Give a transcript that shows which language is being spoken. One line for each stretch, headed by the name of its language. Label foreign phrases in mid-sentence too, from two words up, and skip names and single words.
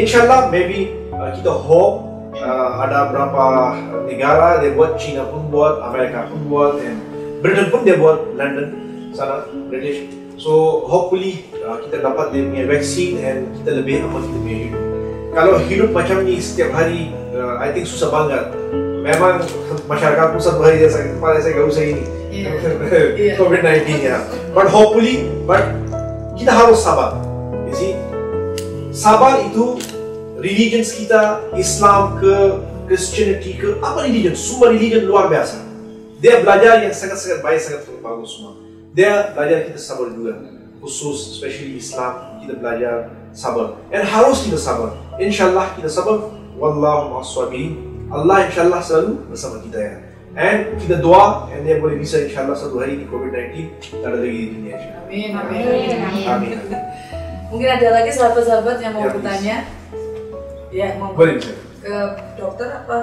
Malay: Insyaallah, maybe kita hope ada berapa negara dia buat, China pun buat, Amerika pun buat, dan Britain pun dia buat, London sana British. So hopefully kita dapat dia punya vaksin dan kita lebih aman, kita punya hidup. Kalau hidup macam ni setiap hari,
English: I think
Malay: susah banget. Memang masyarakat pun satu hari dia sakit kepala, saya gak usah ini COVID-19 ya.
English: But hopefully,
Malay: kita harus sabar.
English: You see,
Malay: sabar itu religions kita, Islam ke Christianity ke apa religion, semua religion luar biasa. Dia belajar yang sangat-sangat baik, sangat bagus semua. Dia belajar kita sabar juga, khusus especially Islam, kita belajar sabar. Dan harus kita sabar. Insyaallah kita sabar.
Arabic: والله مع الصابرين.
Malay: Allah insyaallah selalu bersama kita ya. And kita doa, and dia boleh bisa insyaallah satu hari di COVID-19 tak ada lagi di dunia. Amin. Mungkin ada lagi sahabat-sahabat yang mau bertanya. Ya, mau boleh bisa. Ke dokter apa